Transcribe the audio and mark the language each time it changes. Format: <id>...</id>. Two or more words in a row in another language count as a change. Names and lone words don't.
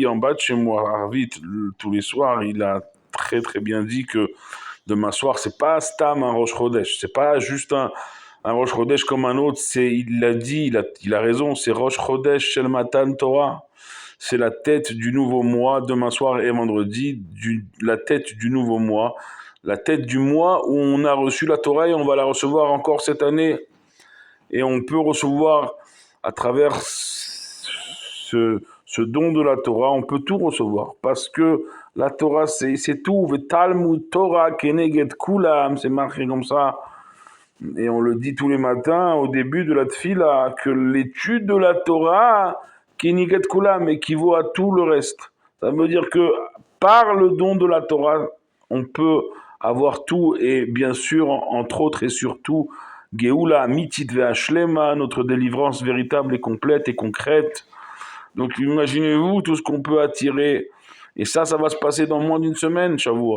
<fr>en bas de chez moi, Arvit, tous les soirs, il a très très bien dit que demain soir, c'est pas Stam un Rosh Chodesh, c'est pas juste un Rosh Chodesh comme un autre, il l'a dit, il a raison, c'est</fr> <he>ראש חודש של מתן תורה,</he> <fr>c'est la tête du nouveau mois, demain soir et vendredi, la tête du nouveau mois, la tête du mois où on a reçu la Torah et on va la recevoir encore cette année. Et on peut recevoir à travers ce don de la Torah, on peut tout recevoir. Parce que la Torah, c'est tout.</fr> <he>תלמוד תורה כנגד כולם,</he> <fr>c'est marqué comme ça. Et on le dit tous les matins au début de la tfila, que l'étude de la Torah,</fr> <he>כנגד כולם,</he> <fr>équivaut à tout le reste. Ça veut dire que par le don de la Torah, on peut avoir tout, et bien sûr, entre autres et surtout,</fr> <he>גאולה אמיתית והשלמה,</he> <fr>notre délivrance véritable et complète et concrète. Donc imaginez-vous tout ce qu'on peut attirer. Et ça va se passer dans moins d'une semaine, Shavuot.</fr>